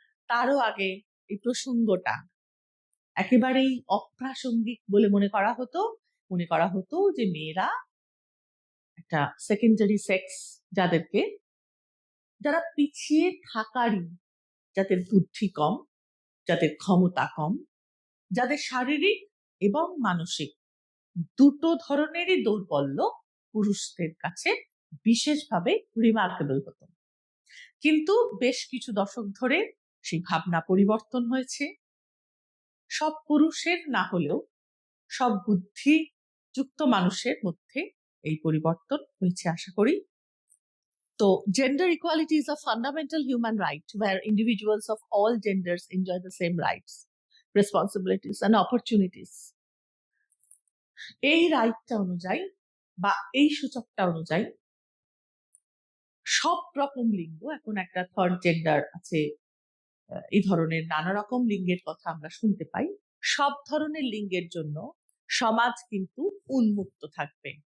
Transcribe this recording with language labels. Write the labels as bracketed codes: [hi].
[bn] তারও আগে এই প্রসঙ্গটা একেবারেই অপ্রাসঙ্গিক বলে মনে করা হতো যে মেয়েরা একটা সেকেন্ডারি সেক্স, যারা পিছিয়ে থাকারই, যাদের বুদ্ধি কম, যাদের ক্ষমতা কম, যাদের শারীরিক এবং মানসিক দুটো ধরনেরই দৌর্বল্য পুরুষদের কাছে বিশেষভাবে রিমার্কেবল হতো। কিন্তু বেশ কিছু দশক ধরে সেই ভাবনা পরিবর্তন হয়েছে। সব পুরুষের না হলেও সব বুদ্ধিযুক্ত মানুষের মধ্যে এই পরিবর্তন হয়েছে আশা করি। [en] তো gender equality is a fundamental human right where individuals of all genders enjoy the same rights, responsibilities and opportunities. [bn] এই রাইটটা অনুযায়ী বা এই সূচকটা অনুযায়ী সব রকম লিঙ্গ, এখন একটা থার্ড জেন্ডার আছে, এই ধরনের নানা রকম লিঙ্গের কথা আমরা শুনতে পাই, সব ধরনের লিঙ্গের জন্য সমাজ কিন্তু উন্মুক্ত থাকবে।